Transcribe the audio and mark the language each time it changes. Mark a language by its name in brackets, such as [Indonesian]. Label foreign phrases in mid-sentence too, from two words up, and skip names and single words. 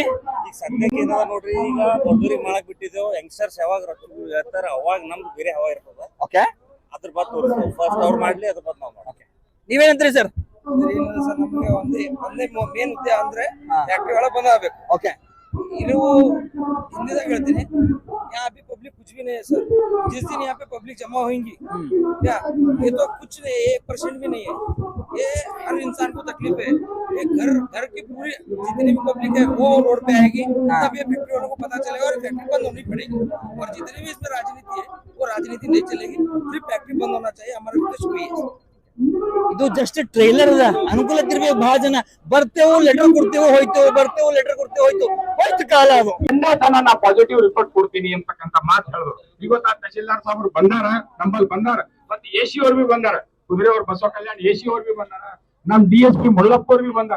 [Kannada] ಈಗ ಸದ್ಯಕ್ಕೆ ಏನದ ನೋಡ್ರಿ, ಈಗ ದೊಡ್ಡೂರಿಗೆ ಮಾಡಕ್ ಬಿಟ್ಟಿದ್ದೇವೆ. ಯಂಗ್ಸ್ಟರ್ಸ್ ಯಾವಾಗ ಹೇಳ್ತಾರ ಅವಾಗ ನಮ್ದು ಬೇರೆ ಹವಾ ಇರ್ತದ. ಓಕೆ, ಅದ್ರ ಬಾದ್ ತೋರಿಸ್ತೀವಿ. ಫಸ್ಟ್ ಅವ್ರು ಮಾಡ್ಲಿ, ಅದ್ರ ಬಾದ್ ನಾವು ಮಾಡ್ತೀವಿ. ನೀವೇನಂತೀರಿ ಸರ್? ಸರ್ ನಮಗೆ ಒಂದೇ ಮೇನ್ ಉದ್ದೇಶ ಅಂದ್ರೆ ಫ್ಯಾಕ್ಟ್ರಿ ಒಳಗೆ ಬಂದಾಗಬೇಕು. ಓಕೆ, [Hindi] ಇದು हिंदी कहते हैं, यहाँ पे पब्लिक कुछ भी नहीं है सर। जिस दिन यहाँ पे पब्लिक जमा होंगी क्या, ये तो कुछ नहीं, 1% भी नहीं है। ये हर इंसान को तकलीफ है। ये घर की पूरी जितनी भी पब्लिक है वो रोड पे आएगी, तब ये फैक्ट्री वालों को पता चलेगा और फैक्ट्री बंद होनी पड़ेगी। और जितनी भी इसमें राजनीति है वो राजनीति नहीं चलेगी, सिर्फ फैक्ट्री बंद होना चाहिए, हमारा उद्देश्य वही है। [Kannada] ಇದು [English] just trailer [Kannada] ಅದ. ಅನುಕೂಲಕ್ಕಿರ್ಬೇಕು. ಬಹಳ ಜನ ಬರ್ತೇವು, ಲೆಟರ್ ಕೊಡ್ತೇವೆ, ಹೋಯ್ತೇವೆ, ಬರ್ತೇವೆ, ಲೆಟರ್ ಕೊಡ್ತೇವೆ, ಹೋಯ್ತು ಕಾಲ ಅದು. ನಾ [English] positive report [Kannada] ಕೊಡ್ತೀನಿ ಅಂತಕ್ಕಂತ ಮಾತು ಹೇಳಿದ್ರು. ಇವತ್ತು ತಹಶೀಲ್ದಾರ್ ಸಾಹೇಬ್ರು ಬಂದಾರ, ನಂಬಲ್ಲಿ ಬಂದಾರ, ಮತ್ತೆ ಎಸಿ ಅವ್ರು ಬಿ ಬಂದಾರ, ಕುದುರೆ ಅವ್ರ ಬಸವ ಕಲ್ಯಾಣ ಎಸಿ ಅವ್ರು ಬಿ ಬಂದಾರ, ನಮ್ DSP ಮುಳ್ಳಪ್ಪ ಅವ್ರು ಬಿ ಬಂದಾರ.